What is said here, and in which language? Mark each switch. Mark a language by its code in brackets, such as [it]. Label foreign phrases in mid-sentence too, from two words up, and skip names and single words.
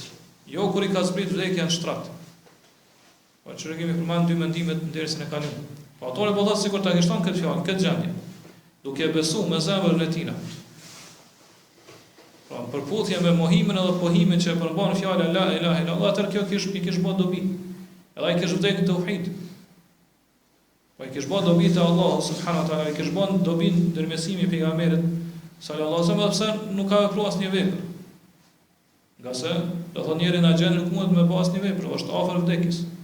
[sq] Jo kur i ka zbrit vdekja në shtrat. Po çfarë kemi përmend dy mendimet në dersën e kaluar. Po autori po thotë sikur ta kishton këtë fjalë, këtë gjendje, duke besuar me zemrën e tij. Pra, përputhje me mohimin edhe pohimin që përmban fjala [ar] لا إله إلا الله, [sq] atë kjo kish bë dobi. Edhe ai kish vdekur te tauhid. Po ai kish bë dobi te [ar] الله سبحانه وتعالى, [sq] ai kish bë dobi ndërmjetësimi i pejgamberit [ar] صلى الله عليه وسلم, [sq] sepse nuk ka vepruar asnjë vepër. Nga se, do thonë njëri na gjën nuk mund me bë asnjë vepër, është afër vdekjes.